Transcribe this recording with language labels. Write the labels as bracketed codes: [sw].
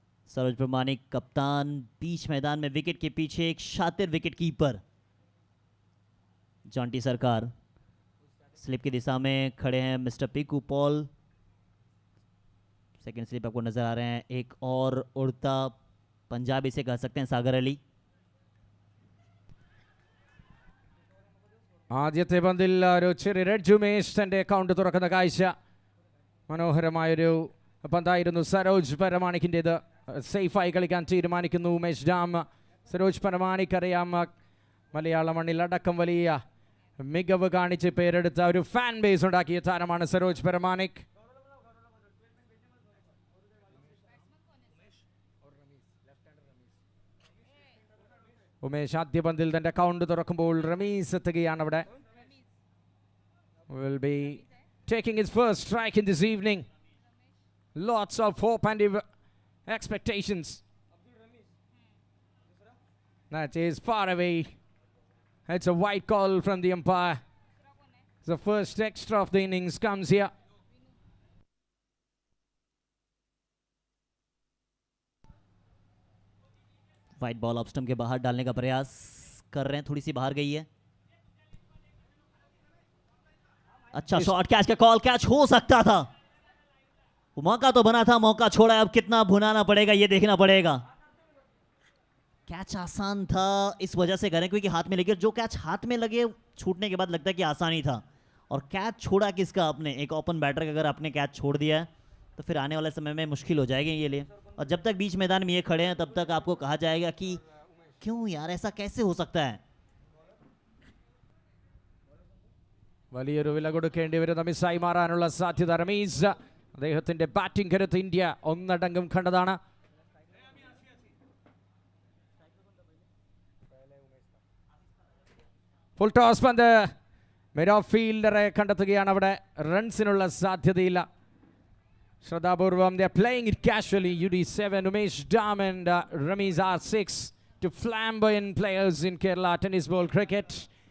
[hi] सरोज प्रमाणिक कप्तान, बीच मैदान में विकेट के पीछे एक शातिर विकेट कीपर जॉन्टी सरकार. स्लिप की दिशा में खड़े हैं mister Piku Paul. Second slip आपको नजर आ रहे हैं. एक और उड़ता पंजाबी से कह सकते हैं सागर अली. [ml] ആദ്യത്തെ പന്തിൽ ഒരു ചെറിയ റെഡ് ജുമേഷ് തന്റെ അക്കൗണ്ട് തുറക്കുന്ന കാഴ്ച. മനോഹരമായൊരു പന്തായിരുന്നു സരോജ് പരമാണിക്കിൻ്റെത്. സേഫായി കളിക്കാൻ തീരുമാനിക്കുന്നു ഉമേഷ് ഡാം. സരോജ് പരമാണിക്ക് അറിയാം മലയാള മണ്ണിൽ അടക്കം വലിയ മികവ് കാണിച്ച് പേരെടുത്ത ഒരു ഫാൻ ബേസ് ഉണ്ടാക്കിയ താരമാണ് സരോജ് പരമാണിക്. ഉമേഷ് ആദ്യ പന്തിൽ തന്റെ അക്കൗണ്ട് തുറക്കുമ്പോൾ റമീസ് എത്തുകയാണ് അവിടെ. [en] Will be taking his first strike in this evening. Lots of hope and expectations. That is far away. It's a white call from the umpire. The first extra of the innings comes here. [hi] White ball off stump के बाहर डालने का प्रयास कर रहे हैं, थोड़ी सी बाहर गई है. अच्छा शॉट, कैच का कॉल, कैच हो सकता था. मौका तो बना था, मौका छोड़ा. अब कितना भुनाना पड़ेगा ये देखना पड़ेगा. कैच आसान था इस वजह से करें क्योंकि हाथ में लगे. जो कैच हाथ में लगे छूटने के बाद लगता है कि आसान ही था. और कैच छोड़ा किसका? आपने. एक ओपन बैटर का अगर आपने कैच छोड़ दिया है तो फिर आने वाले समय में मुश्किल हो जाएगी ये लिए. और जब तक बीच मैदान में ये खड़े हैं तब तक आपको कहा जाएगा कि क्यों यार ऐसा कैसे हो सकता है. [ml] വലിയൊരു വില കൊടുക്കേണ്ടി വരുന്ന മിസ്സായി മാറാനുള്ള സാധ്യത റമീസ്. അദ്ദേഹത്തിന്റെ ബാറ്റിംഗ് കരുത്ത് ഇന്ത്യ ഒന്നടങ്കം കണ്ടതാണ്. ഫുൾ ടോസ് പന്ത് മിഡ് ഓഫ് ഫീൽഡറെ കണ്ടെത്തുകയാണ്. അവിടെ റൺസിനുള്ള സാധ്യതയില്ല. ശ്രദ്ധാപൂർവം [en] they're playing it casually. UD7 Umesh Dam and Ramiz R6 to flamboyant players in Kerala tennis ball cricket.